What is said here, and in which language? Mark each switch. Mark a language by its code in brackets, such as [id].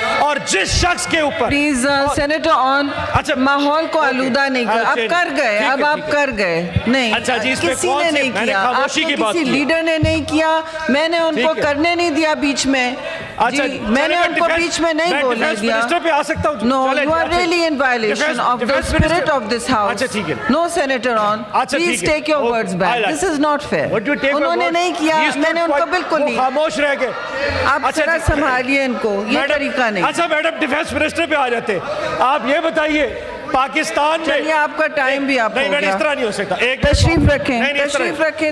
[ur] اور جس شخص کے اوپر پلیز سینیٹر آن, ماحول کو آلودہ نہیں کر, اب کر گئے, اب آپ کر گئے نہیں, کسی نے نہیں کیا, آپ کو کسی لیڈر نے نہیں کیا, میں نے ان کو کرنے نہیں دیا بیچ میں, میں نے ان کو بیچ میں نہیں بولنے دیا. [en] No, you are really in violation of the spirit of this house. No, Senator on. Please take your words back. This is not fair. [ur] انہوں نے نہیں کیا, میں نے ان کو بالکل نہیں. خاموش رہ گئے. آپ ذرا سنبھالیے ان کو, یہ طریقہ نہیں. اچھا میڈم, ڈیفینس منسٹر پہ آ جاتے. آپ یہ بتائیے پاکستان میں, آپ کا ٹائم بھی آپ نہیں, اس طرح نہیں ہو سکتا. تشریف رکھیں.